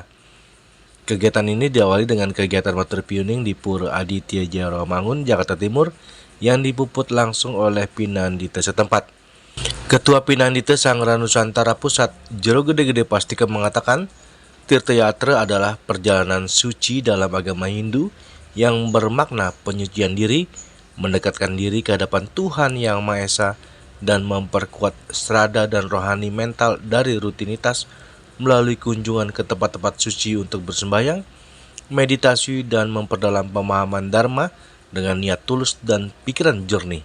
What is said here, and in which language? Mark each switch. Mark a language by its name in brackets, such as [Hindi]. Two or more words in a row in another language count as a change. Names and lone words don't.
[Indonesian] Kegiatan ini diawali dengan kegiatan water pioning di Pura Aditya Jaya Rawamangun, Jakarta Timur yang dipuput langsung oleh Pinandita setempat. Ketua Pinandita Sanggraha Nusantara Pusat, Jero Gede-Gede Pastika mengatakan, tirta yatra adalah perjalanan suci dalam agama Hindu yang bermakna penyucian diri, mendekatkan diri ke hadapan Tuhan Yang Maha Esa, dan memperkuat strada dan rohani mental dari rutinitas melalui kunjungan ke tempat-tempat suci untuk bersembahyang, meditasi, dan memperdalam pemahaman Dharma dengan niat tulus dan pikiran jernih.